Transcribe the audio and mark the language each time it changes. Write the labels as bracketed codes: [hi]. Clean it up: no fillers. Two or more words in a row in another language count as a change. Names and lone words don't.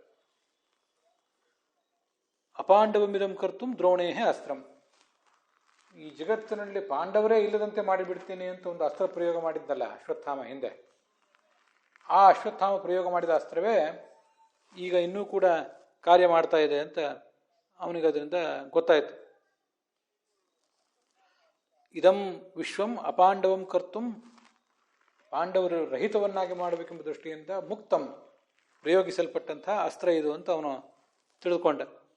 [sa] ಅಪಾಂಡವಮಿದಂ ಕರ್ತುಂ ದ್ರೋಣೇ ಅಸ್ತ್ರಂ. [kn] ಈ ಜಗತ್ತಿನಲ್ಲಿ ಪಾಂಡವರೇ ಇಲ್ಲದಂತೆ ಮಾಡಿಬಿಡ್ತೀನಿ ಅಂತ ಒಂದು ಅಸ್ತ್ರ ಪ್ರಯೋಗ ಮಾಡಿದ್ದಲ್ಲ ಅಶ್ವತ್ಥಾಮ ಹಿಂದೆ. ಆ ಅಶ್ವತ್ಥಾಮ ಪ್ರಯೋಗ ಮಾಡಿದ ಅಸ್ತ್ರವೇ ಈಗ ಇನ್ನೂ ಕೂಡ ಕಾರ್ಯ ಮಾಡ್ತಾ ಇದೆ ಅಂತ ಅವನಿಗೆ ಅದರಿಂದ ಗೊತ್ತಾಯಿತು. [sa] ಇದಂ ವಿಶ್ವಂ ಅಪಾಂಡವಂ ಕರ್ತುಂ, [kn] ಪಾಂಡವರು ರಹಿತವನ್ನಾಗಿ ಮಾಡಬೇಕೆಂಬ ದೃಷ್ಟಿಯಿಂದ ಮುಕ್ತಂ ಪ್ರಯೋಗಿಸಲ್ಪಟ್ಟಂಥ ಅಸ್ತ್ರ ಇದು ಅಂತ ಅವನು ತಿಳಿದುಕೊಂಡ.